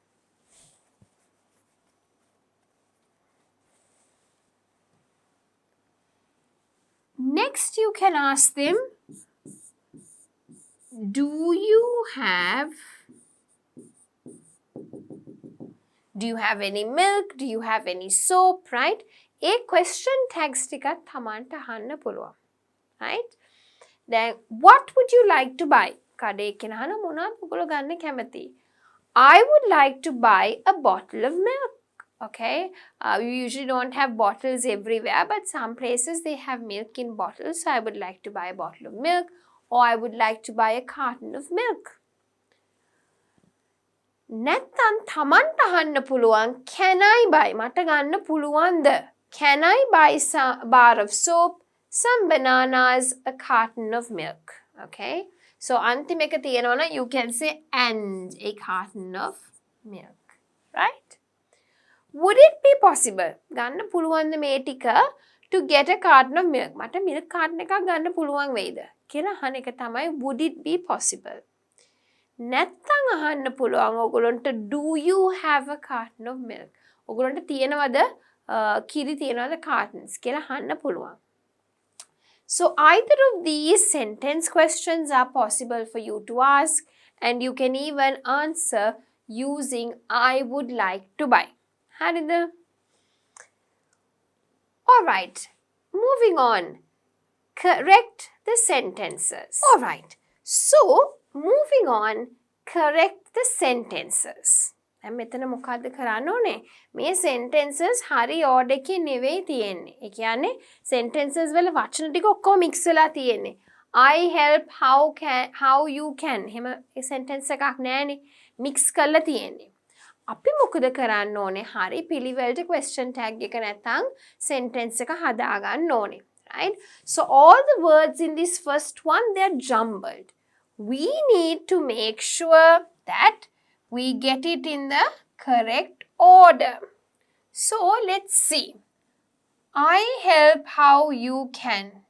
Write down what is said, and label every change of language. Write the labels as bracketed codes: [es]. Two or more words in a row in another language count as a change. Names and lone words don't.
[en] Next you can ask them, do you have any milk? Do you have any soap? Right? A question tags [si] ටිකක් තමන්ට අහන්න පුළුවන්. [en] Right? Then what would you like to buy? [si] කඩේ කෙනහන මොනවද ඔයගොල්ලෝ ගන්න කැමති? [en] I would like to buy a bottle of milk. Okay, you usually don't have bottles everywhere, but some places they have milk in bottles. So I would like to buy a bottle of milk, or I would like to buy a carton of milk. [si] නැත්තම් තමන්ට අහන්න පුළුවන්, [en] can I buy? [si] මට ගන්න පුළුවන්ද? [en] Can I buy some bar of soap, some bananas, a carton of milk? Okay, so අන්තිම එක තියෙනවා නම් you can say and a carton of milk, right? Would it be possible? ගන්න පුළුවන්ද මේ ටික to get a carton of milk? [si] මට milk carton එකක් ගන්න පුළුවන් වෙයිද කියලා අහන එක තමයි [en] would it be possible. [si] නැත්තම් අහන්න පුළුවන් ඔයගොල්ලන්ට [en] do you have a carton of milk? [si] ඔයගොල්ලන්ට තියෙනවද කිරි තියෙනවද cartons කියලා අහන්න පුළුවන්. [en] So either of these sentence questions are possible for you to ask, and you can even answer using I would like to buy. [si] හරිද? [en] Alright, moving on. Correct the sentences. Alright, so moving on, correct the sentences. [si] දැන් මෙතන මොකද්ද කරන්න ඕනේ? මේ sentences හරි order එකකින් නෙවෙයි තියෙන්නේ. ඒ කියන්නේ sentences වල වචන ටික ඔක්කොම mix වෙලා තියෙන්නේ. [en] I help, how you can. [si] එහෙම ඒ sentence එකක් නෑනේ. mix කරලා තියෙන්නේ. අපි මොකද කරන්න ඕනේ? හරි පිළිවෙලට question tag එක නැත්නම් sentence එක හදා ගන්න ඕනේ. [en] Right? So all the words in this first one, they are jumbled. We need to make sure that we get it in the correct order. So let's see. I help how you can.